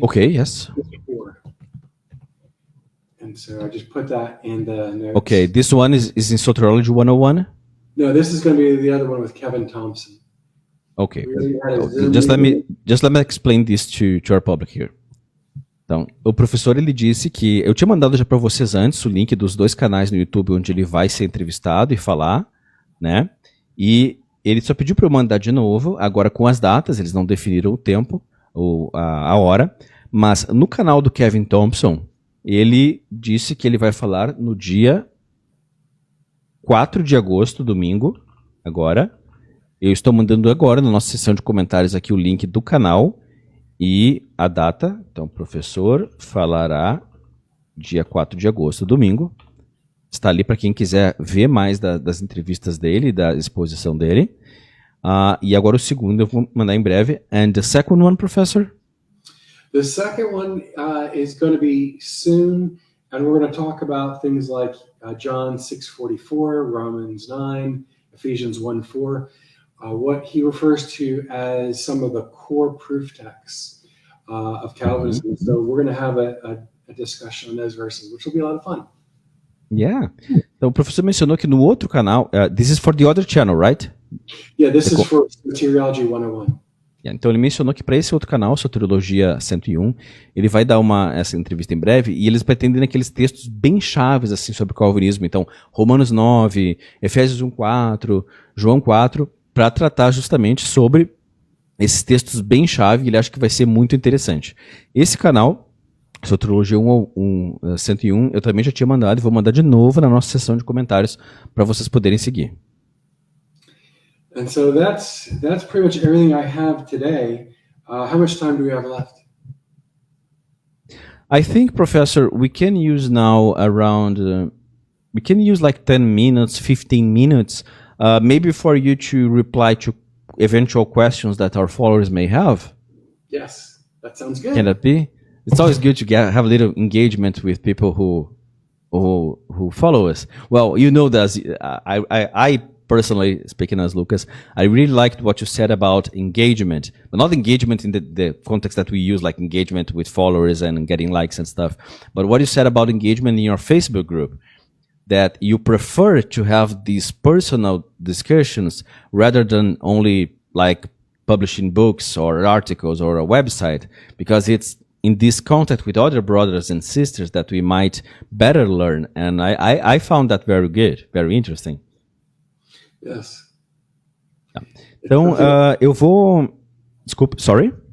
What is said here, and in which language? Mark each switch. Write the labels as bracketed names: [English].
[English] Okay, yes. 4. And so I just put that in the notes. Okay, this one is in Soteriology 101? No, this is going to be the other one with Kevin Thompson. Okay. Just let me explain this to our public here. [Portuguese] Então, o professor ele disse que eu tinha mandado já para vocês antes o link dos 2 canais no YouTube onde ele vai ser entrevistado e falar, né? E ele só pediu para eu mandar de novo, agora com as datas, eles não definiram o tempo ou a hora, mas no canal do Kevin Thompson, ele disse que ele vai falar no dia 4 de agosto, domingo, agora. Eu estou mandando agora na nossa sessão de comentários aqui o link do canal e a data. Então, o professor falará dia 4 de agosto, domingo. Está ali para quem quiser ver mais das entrevistas dele, da exposição dele. E agora o segundo eu vou mandar em breve. [English] And the second one, professor? The second one is going to be soon, and we're going to talk about things like John 6:44, Romans 9, Ephesians 1:4. What he refers to as some of the core proof texts of Calvinism. So we're going to have a discussion on those verses, which will be a lot of fun. [Portuguese] Yeah. Então o professor mencionou que no outro canal, [English] this is for the other channel, right? Yeah, this is for Soteriology 101. [Portuguese] Yeah, então ele mencionou que para esse outro canal, Soteriologia 101, ele vai dar essa entrevista em breve e eles pretendem aqueles textos bem chaves assim sobre o calvinismo. Então, Romanos 9, Efésios 1:4, João 4, para tratar justamente sobre esses textos bem chave, ele acha que vai ser muito interessante. Esse canal, Soteriologia 101, eu também já tinha mandado e vou mandar de novo na nossa sessão de comentários para vocês poderem seguir. [English] And so that's pretty much everything I have today. How much time do we have left? I think, Professor, we can use now around, we can use like 10 minutes, 15 minutes, maybe for you to reply to eventual questions that our followers may have. Yes, that sounds good. Can that be? It's always good to have a little engagement with people who follow us. Well, you know that I personally, speaking as Lucas, I really liked what you said about engagement, but not engagement in the context that we use, like engagement with followers and getting likes and stuff, but what you said about engagement in your Facebook group, that you prefer to have these personal discussions rather than only like publishing books or articles or a website, because it's in this contact with other brothers and sisters that we might better learn. And I found that very good, very interesting. Yes. [Portuguese] Então, eu vou... Desculpa, sorry?